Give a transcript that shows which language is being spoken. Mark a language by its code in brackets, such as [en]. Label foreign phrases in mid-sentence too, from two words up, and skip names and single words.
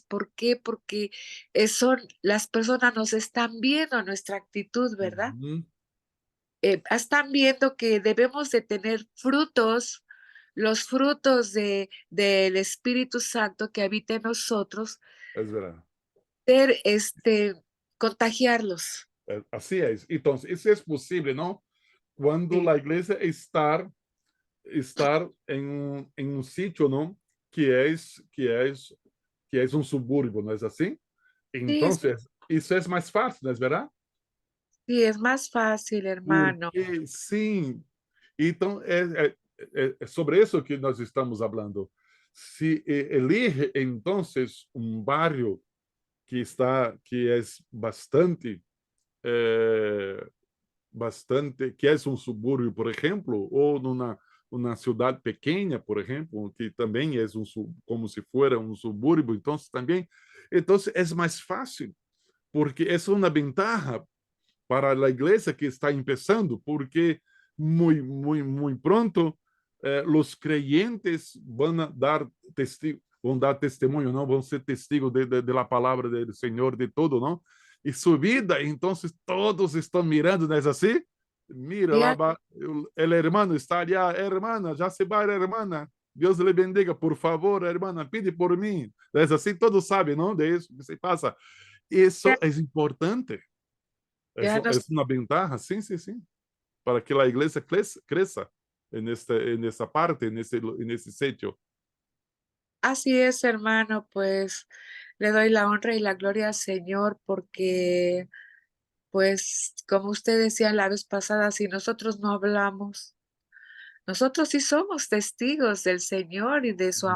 [es] ¿Por qué? Porque las personas nos están viendo nuestra actitud, ¿verdad? Uhum. Están viendo que debemos de tener frutos, los frutos del Espíritu Santo que habita en nosotros, [pt] É verdade. [es] contagiarlos. [pt] Assim é. Então, isso é possível, não? Quando [es] Sí, [pt] a igreja estar em um sítio, não? Que é que é que é um subúrbio, não é assim? [es] sí, [pt] Então, isso é mais fácil, não é verdade? [es] sí, es más fácil, hermano. [pt] Porque sim. Então, é sobre isso que nós estamos falando. [es] Se elige, [pt] então, um bairro que é bastante bastante, que é um subúrbio, por exemplo, ou numa uma cidade pequena, por exemplo, que também é como se fosse um subúrbio, então também, então é mais fácil, porque é uma ventaja para a igreja que está começando, porque muito pronto os creyentes vão dar testemunho, não vão ser [es] testigos de la [pt] palavra do Senhor de todo, não? E sua vida, então todos estão mirando, não é assim? [es] Mira, Sí, [pt] lá o hermano está ali, hermana, já se vai, hermana. Deus lhe bendiga, por favor, hermana, [es] pide por [pt] mim. É assim, todos sabem, não? De isso que se passa. Isso [es] ya, [pt] é importante. [es] ya Es una ventaja, sí, sí, sí, para que la iglesia crezca en esta parte, en ese sitio. así es, hermano, pues le doy la honra y la gloria al Señor porque, pues, como usted decía la vez pasada, si nosotros no hablamos, nosotros sí somos testigos del Señor y de su